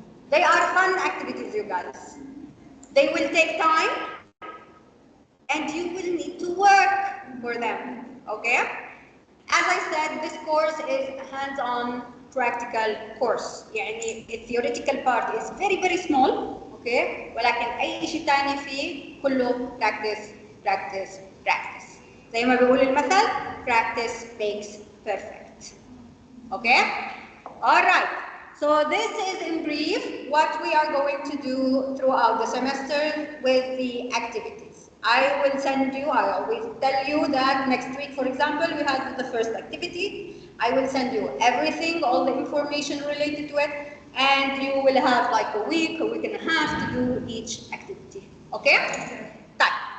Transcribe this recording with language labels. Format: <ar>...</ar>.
<en>They are fun activities, you guys. They will take time and you will need to work for them, okay? As I said, this course is a hands-on practical course. يعني the theoretical part is very, very small, okay?</en> <ar>ولكن أي شيء تاني فيه كله</ar> <en>practice, practice, practice.</en> <ar>زي ما بيقول المثل,</ar> <en>practice makes perfect. Okay? All right. So this is in brief what we are going to do throughout the semester with the activities. I will send you, I always tell you that next week, for example, we have the first activity. I will send you everything, all the information related to it, and you will have like a week and a half to do each activity. Okay? Done.</en>